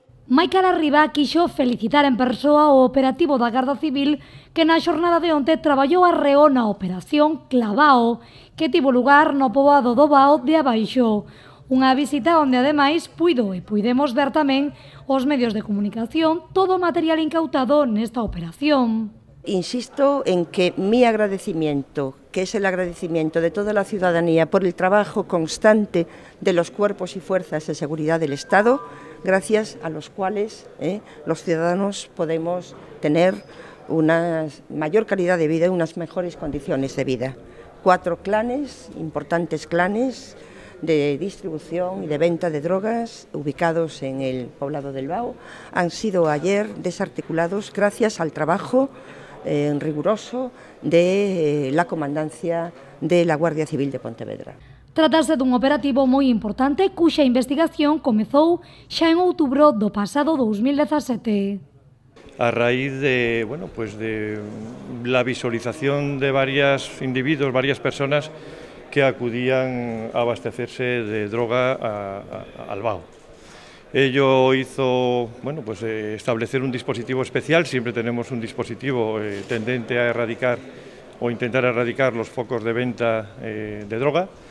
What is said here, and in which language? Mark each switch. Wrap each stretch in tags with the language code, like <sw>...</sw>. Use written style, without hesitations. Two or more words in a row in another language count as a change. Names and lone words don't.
<gl>Maica Larriba quixo felicitar en persoa o operativo da Garda Civil que na xornada de onte traballou arreo na operación Clavao, que tivo lugar no poboado do Bao de Abaixo. Unha visita onde ademais puidemos ver tamén os medios de comunicación todo o material incautado nesta operación.</gl> <es>Insisto en que mi agradecimiento, que es el agradecimiento de toda la ciudadanía por el trabajo constante de los cuerpos y fuerzas de seguridad del Estado, gracias a los cuales los ciudadanos podemos tener una mayor calidad de vida y unas mejores condiciones de vida. 4 clanes, importantes clanes de distribución y de venta de drogas ubicados en el poblado del Bao, han sido ayer desarticulados gracias al trabajo riguroso de la Comandancia de la Guardia Civil de Pontevedra.</es> <gl>Trátase dun operativo moi importante cuxa investigación comezou xa en outubro do pasado 2017.</gl> <es>A raíz de, de la visualización de varios individuos, varias personas que acudían a abastecerse de droga al Bao. Ello hizo establecer un dispositivo especial. Siempre tenemos un dispositivo tendente a erradicar o intentar erradicar los focos de venta de droga.</es>